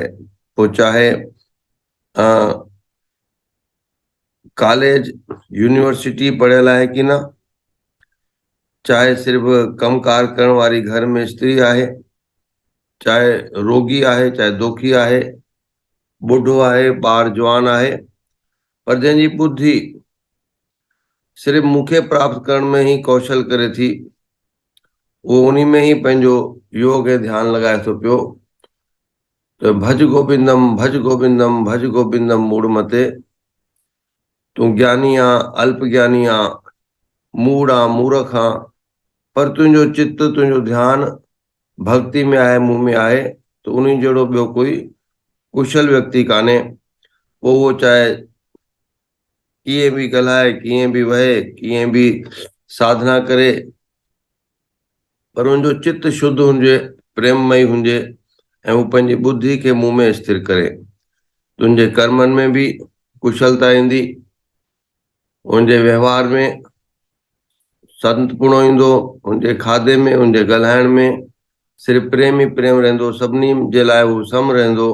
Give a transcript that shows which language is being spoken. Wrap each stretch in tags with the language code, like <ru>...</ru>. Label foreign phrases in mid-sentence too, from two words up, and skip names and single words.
<sd>पोइ चाहे कॉलेज यूनिवर्सिटी पढ़ियल आहे कि न, चाहे सिर्फ़ कमकार करण वारी घर में स्त्री आहे, चाहे रोगी आहे, चाहे दुखी आहे, बुढ़ो आहे, ॿार जवान आहे, पर जंहिंजी बुद्धि सिर्फ़ मूंखे प्राप्त करण में ही कौशल करे थी, वो उन्हीं में ही पंहिंजो योग ऐं ध्यान लॻाए थो पियो। त</sd> <sa>भज गोविंदम भज गोविंदम भज गोविंदम मूड़ मते,</sa> <sd>तूं ज्ञानी आ, अल्प ज्ञानी आ, मूड़ आ, मूर्ख आ, पर तुंहिंजो चित्त, तुंहिंजो ध्यान भक्ति में आहे, मुंह में आहे, तो उन्हीं जहिड़ो ॿियो कोई कुशल व्यक्ति कान्हे। पोइ उहो चाहे कीअं बि ॻाल्हाए, कीअं बि वहे, कीअं बि साधना करे, पर उनजो चित्त शुद्ध हुजे, प्रेममय हुजे ऐं हू पंहिंजी बुद्धि खे मुंह में स्थिर करे। तुंहिंजे कर्मनि में बि कुशलता ईंदी, उनजे व्यवहार में संतपुणो ईंदो, उनजे खाधे में, उनजे ॻाल्हाइण में सिर्फ़ु प्रेम ई प्रेम रहंदो, सभिनी जे लाइ हू सम रहंदो।</sd>